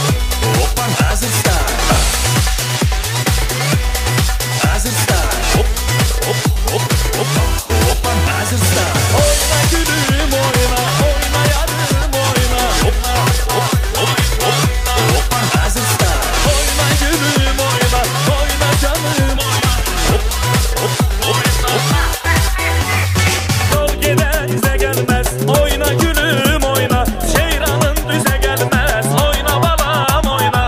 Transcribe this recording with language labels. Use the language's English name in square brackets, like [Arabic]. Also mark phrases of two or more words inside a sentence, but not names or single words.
[English] Open Azir Style. Azir Style. Hop hop hop hop. Open Azir Style. [Azerbaijani] Oyna gülüm oyna, oyna yarım oyna. Hop hop hop hop. [English] Open Azir Style. [Azerbaijani] Oyna gülüm oyna, oyna canım oyna. Hop hop hop hop. Yol giden bize gelmez, oyna gülüm oyna. Ceyranın düze gelmez, oyna balam oyna.